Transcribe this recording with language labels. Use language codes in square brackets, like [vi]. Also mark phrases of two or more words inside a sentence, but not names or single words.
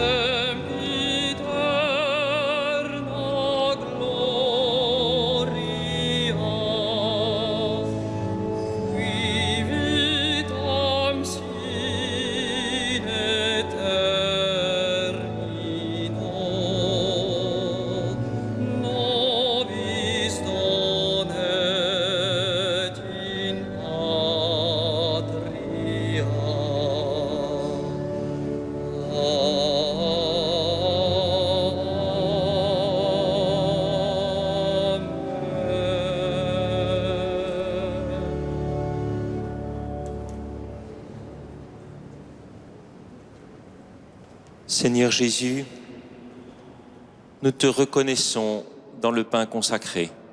[la] sempiterna gloria, qui vitam sine termino, nobis donet in patria. Amen. [fr] Seigneur Jésus, nous te reconnaissons dans le pain consacré.